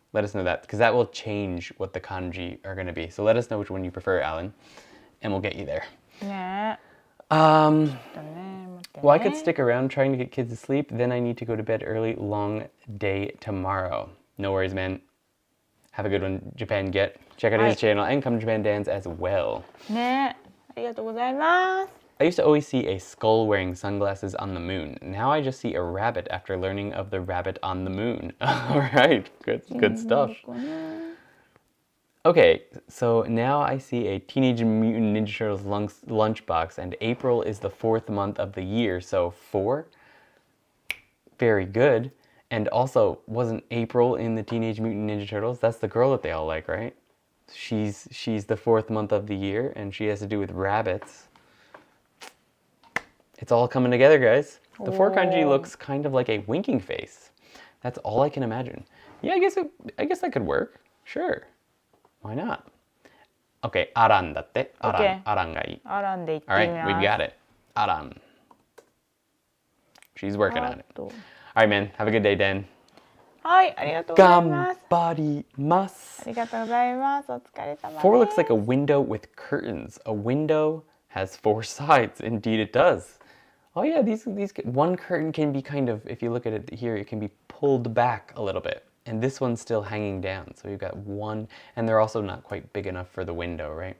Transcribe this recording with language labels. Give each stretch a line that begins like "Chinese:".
English: Let us know that, because that will change what the kanji are going to be. So let us know which one you prefer, Alan, and we'll get you there. ね Well,
Japanese: 待って
English: I could stick around trying to get kids to sleep. Then I need to go to bed early. Long day tomorrow. No worries, man. Have a good one, Japan Get. Check out his channel and come to Japan Dance as well.
Japanese: ねありがとうございます
English: I used to always see a skull wearing sunglasses on the moon. Now I just see a rabbit after learning of the rabbit on the moon. All right, good stuff. Okay, so now I see a Teenage Mutant Ninja Turtles lunchbox, and April is the 4th month of the year, so 4. Very good. And also, wasn't April in the Teenage Mutant Ninja Turtles? That's the girl that they all like, right? She's the 4th month of the year, and she has to do with rabbits. It's all coming together, guys. The 4 kanji looks kind of like a winking face. That's all I can imagine. Yeah, I guess that could work. Sure. Why not? Okay,
Japanese: aran datte.
English: Aran. Okay.
Japanese: Aran ga ii. アランで行って
English: All
Japanese: み
English: right,
Japanese: ます
English: we've got it. Aran. She's working on it. と All right, man. Have a good day, Dan.
Japanese: はいありがとうございますありがとうございますお疲れ様です
English: 4 looks like a window with curtains. A window has 4 sides. Indeed it does. Oh yeah, these one curtain can be kind of, if you look at it here, it can be pulled back a little bit. And this one's still hanging down. So you've got one, and they're also not quite big enough for the window, right?